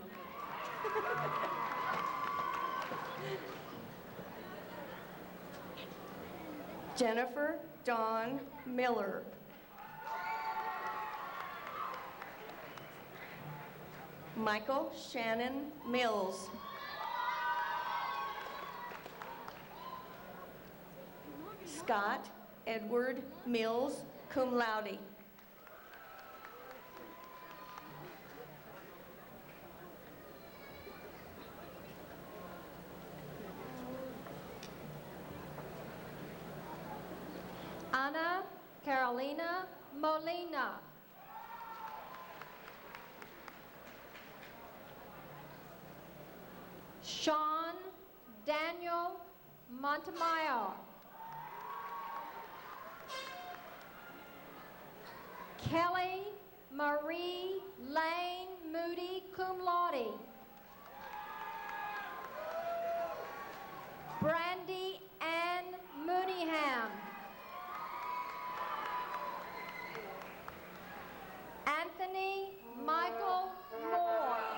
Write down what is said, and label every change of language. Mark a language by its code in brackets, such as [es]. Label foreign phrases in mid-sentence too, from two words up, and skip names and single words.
[en] Jennifer Dawn Miller. Michael Shannon Mills. Scott Edward Mills, [la] cum laude. [en] Ana Carolina Molina. Sean Daniel Montemayor. Kelly Marie Lane Moody, [la] cum laude. [en] Brandy Ann Mooneyham. Anthony Michael Moore.